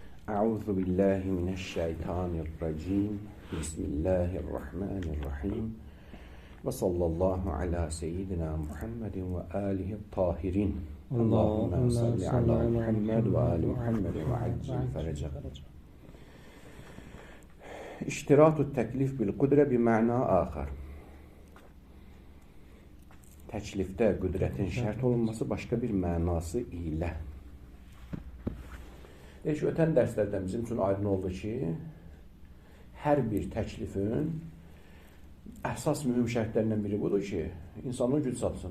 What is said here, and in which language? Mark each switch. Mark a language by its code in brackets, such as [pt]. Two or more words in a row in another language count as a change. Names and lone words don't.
[ar] أعوذ بالله من الشيطان الرجيم. بسم الله الرحمن الرحيم. وصلى الله على سيدنا محمد وآله الطاهرين. اللهم صل على محمد وآل محمد وعجل فرجهم. اشتراط التكليف بالقدرة بمعنى آخر. [az] Təklifdə qüdrətin şərt olunması başqa bir mənası ilə. Ötən dərslərdən bizim üçün aydın oldu ki, hər bir təklifin əsas mühüm şərtlərindən biri budur ki, insanın güc satsın.